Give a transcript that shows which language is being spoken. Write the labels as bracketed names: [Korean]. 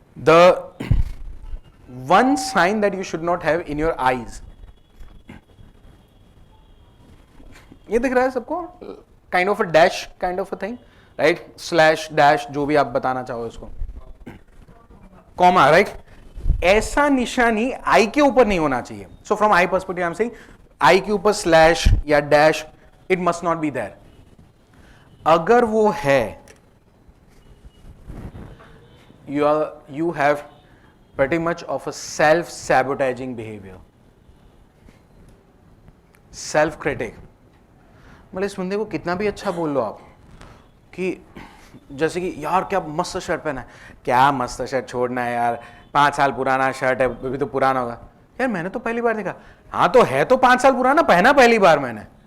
[English] the one sign that you should not have in your eyes, [Hindi] ये दिख रहा है सबको, [English] Kind of a dash kind of a thing, right? [Hindi] Slash dash जो भी आप बताना चाहो इसको, कॉमा, राइट? ऐसा निशानी आई के ऊपर नहीं होना चाहिए। [English] So from eye perspective I am saying, eye के ऊपर slash या dash, it must not be there. [Hindi] अगर वो है, [English] you have pretty much of a self-sabotaging behavior, self-critic। [Hindi] मतलब इस बंदे को कितना भी अच्छा बोल लो आप, कि जैसे कि यार क्या मस्त शर्ट पहना है, क्या मस्त शर्ट, छोड़ना है यार, 5 साल पुराना शर्ट है, अभी तो पुराना होगा, यार मैंने तो पहली बार देखा, हाँ तो है तो 5 साल पुराना, पहना पहली बार मैंने।